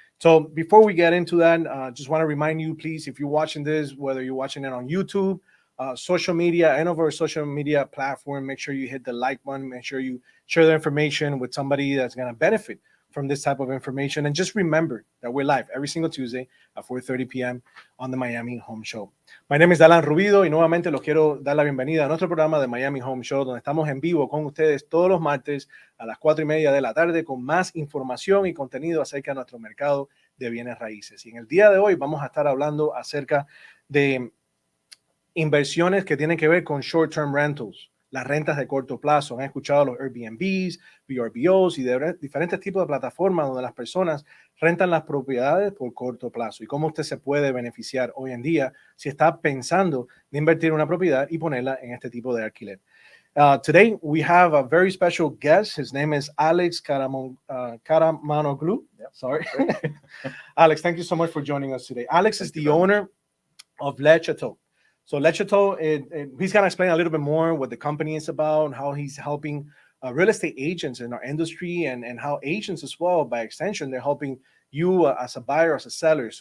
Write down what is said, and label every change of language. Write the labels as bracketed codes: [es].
[en] So before we get into that, just want to remind you, please, if you're watching this, whether you're watching it on YouTube, social media, any of our social media platform, make sure you hit the like button. Make sure you share the information with somebody that's going to benefit from this type of information. And just remember that we're live every single Tuesday at 4:30 p.m. on the Miami Home Show. My name is [es] Alan Rubido y nuevamente los quiero dar la bienvenida a nuestro programa de Miami Home Show, donde estamos en vivo con ustedes todos los martes a las 4:30 de la tarde con más información y contenido acerca de nuestro mercado de bienes raíces. Y en el día de hoy vamos a estar hablando acerca de inversiones que tienen que ver con short-term rentals, las rentas de corto plazo. Han escuchado los Airbnbs, VRBOs y de diferentes tipos de plataformas donde las personas rentan las propiedades por corto plazo y cómo usted se puede beneficiar hoy en día si está pensando de invertir en una propiedad y ponerla en este tipo de alquiler. [en] Today we have a very special guest. His name is Alex Karamanoglu. Yep. Sorry. Alex, thank you so much for joining us today. Alex is the owner of Le Chateau. So Le Chateau, he's going to explain a little bit more what the company is about, how he's helping real estate agents in our industry, and how agents as well, by extension, they're helping you as a buyer, as a seller.